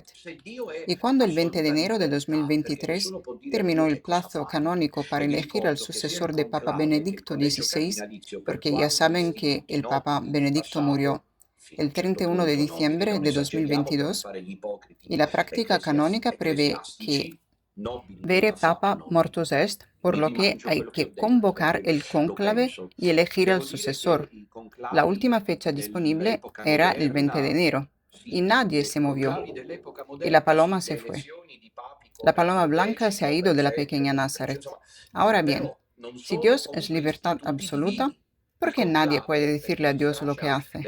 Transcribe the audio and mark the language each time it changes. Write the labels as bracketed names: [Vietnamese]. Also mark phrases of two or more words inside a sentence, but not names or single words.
[Spanish] Y cuando el 20 de enero de 2023 terminó el plazo canónico para elegir al sucesor de Papa Benedicto XVI, porque ya saben que el Papa Benedicto murió el 31 de diciembre de 2022, y la práctica canónica prevé que [Latin] vere Papa mortus est, [Spanish] por lo que hay que convocar el cónclave y elegir al sucesor. La última fecha disponible era el 20 de enero y nadie se movió y la paloma se fue. La paloma blanca se ha ido de la pequeña Nazaret. Ahora bien, si Dios es libertad absoluta, ¿por qué nadie puede decirle a Dios lo que hace?